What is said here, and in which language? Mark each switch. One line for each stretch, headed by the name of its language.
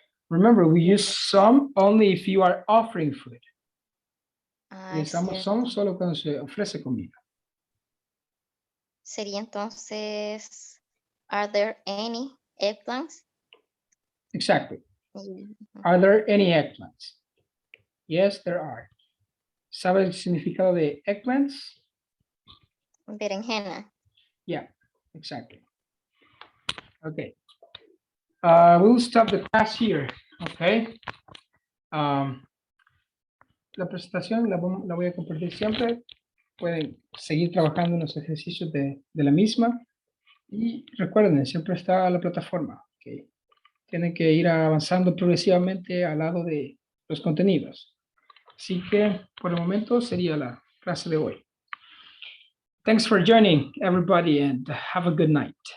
English: Remember, we use some only if you are offering food.
Spanish: Utilizamos cierto. some solo cuando se ofrece comida. Sería entonces,
English: are there any eggplants? Exactly. Mm, Are there any eggplants? Yes, there are.
Spanish: ¿Sabe el significado de eggplants? Berenjena.
English: Yeah, exactly. Okay. We'll stop the class here. Okay.
Spanish: La presentación la voy a compartir siempre. Pueden seguir trabajando en los ejercicios de la misma. Y recuerden, siempre está la plataforma. Okay. Tienen que ir avanzando progresivamente al lado de los contenidos. Así que por el momento sería la clase de hoy.
English: Thanks for joining, everybody, and have a good night.